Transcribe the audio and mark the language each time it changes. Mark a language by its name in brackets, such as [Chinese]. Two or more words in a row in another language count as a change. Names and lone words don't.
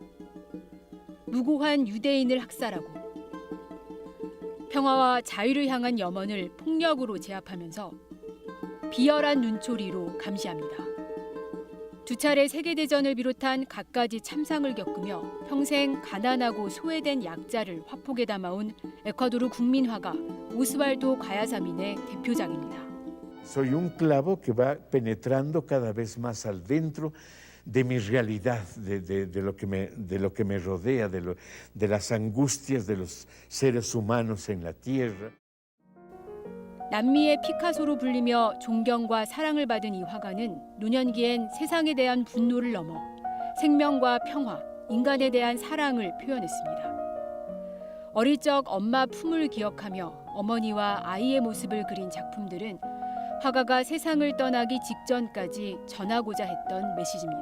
[Korean] 무고한 유대인을 학살하고 평화와 자유를 향한 염원을 폭력으로 제압하면서 비열한 눈초리로 감시합니다. 2차례 세계대전을 비롯한 갖가지 참상을 겪으며 평생 가난하고 소외된 약자를 화폭에 담아온 에콰도르 국민화가 오스왈도 과야사민의 대표작입니다. [Spanish] Soy un clavo que va penetrando cada vez más al dentro de mi realidad, de lo que me rodea, de las angustias de los seres humanos en la tierra. [Korean] 남미의 피카소로 불리며 존경과 사랑을 받은 이 화가는 노년기엔 세상에 대한 분노를 넘어 생명과 평화, 인간에 대한 사랑을 표현했습니다. 어릴 적 엄마 품을 기억하며 어머니와 아이의 모습을 그린 작품들은 화가가 세상을 떠나기 직전까지 전하고자 했던 메시지입니다.